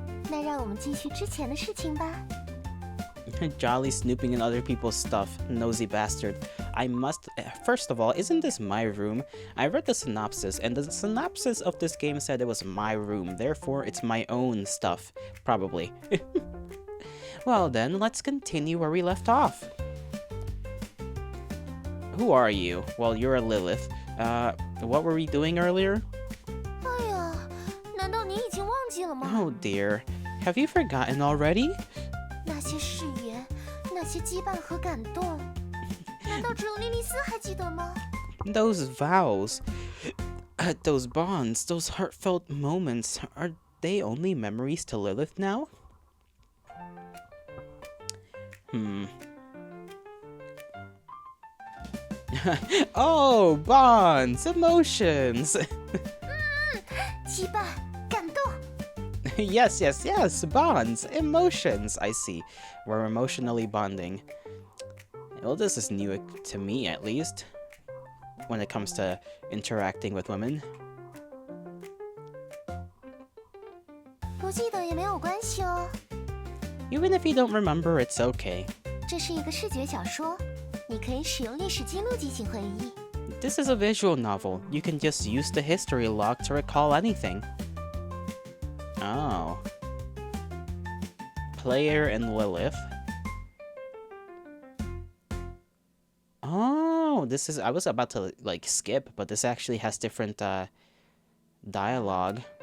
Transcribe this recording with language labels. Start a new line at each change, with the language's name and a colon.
Chinese: 那让我们继续之前的事情吧。
English: Jolly snooping in other people's stuff, nosy bastard. First of all, isn't this my room? I read the synopsis, and the synopsis of this game said it was my room, therefore it's my own stuff. Probably. Well then, let's continue where we left off. Who are you? Well, you're a Lilith. What were we doing earlier?
Chinese: 哎呀，难道你已经忘记了吗？
English: Oh dear. Have you forgotten already?
Chinese: 那些誓言，那些羁绊和感动，难道只有莉莉丝还记得吗？
English: Those vows, those bonds, those heartfelt moments, are they only memories to Lilith now? Oh, bonds, emotions.
Chinese: 羁绊，感动。
English: Yes, bonds, emotions. I see. We're emotionally bonding. Well, this is new to me, at least, when it comes to interacting with women.
Chinese: 不记得也没有关系哦。
English: Even if you don't remember, it's okay.
Chinese: 这是一个视觉小说，你可以使用历史记录进行回忆。
English: This is a visual novel. You can just use the history log to recall anything. Oh. Player and Lilith. Oh, this is... I was about to, like, skip, but this actually has different, dialogue.